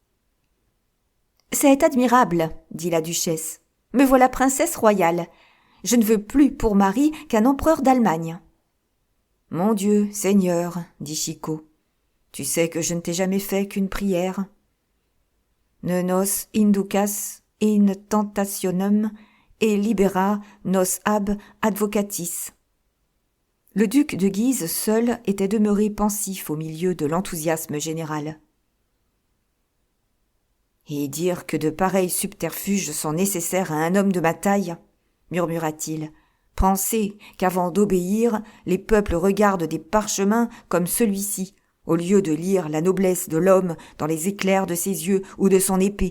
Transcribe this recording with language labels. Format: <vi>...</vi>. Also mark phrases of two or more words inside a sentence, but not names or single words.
<fr>C'est admirable, dit la duchesse. Me voilà princesse royale. Je ne veux plus pour mari qu'un empereur d'Allemagne. Mon Dieu, Seigneur, dit Chicot, tu sais que je ne t'ai jamais fait qu'une prière.</fr> <la>Ne nos inducas in tentationem et libera nos ab advocatis.</la> <fr>Le duc de Guise seul était demeuré pensif au milieu de l'enthousiasme général. Et dire que de pareils subterfuges sont nécessaires à un homme de ma taille, murmura-t-il. Pensez qu'avant d'obéir, les peuples regardent des parchemins comme celui-ci, au lieu de lire la noblesse de l'homme dans les éclairs de ses yeux ou de son épée.</fr>